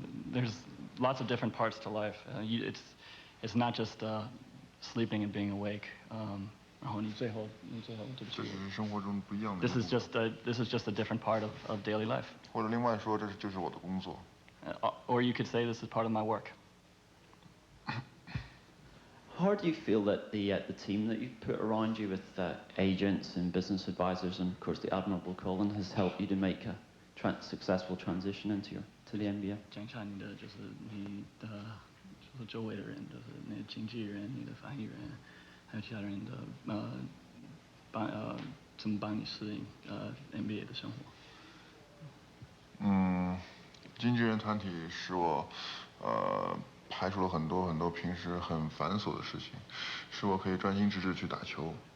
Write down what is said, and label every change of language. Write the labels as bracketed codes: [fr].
[en] There's lots of different parts to life. It's not just sleeping and being awake. [zh] 然后你最后对不起。这是生活中不一样的。 [en] This is just a different part of daily life. [zh] 或者另外说，这就是我的工作。 [en] Or you could say this is part of my work. How do you feel that the team that you've put around you with agents and business advisors and of course the admirable Colin has helped you to make a successful transition to the NBA? [zh] 讲一下你的就是你的就是周围的人，就是你的经纪人、你的翻译人，还有其他人的怎么帮你适应NBA 的生活？经纪人团体使我排除了很多平时很繁琐的事情，使我可以专心致志去打球。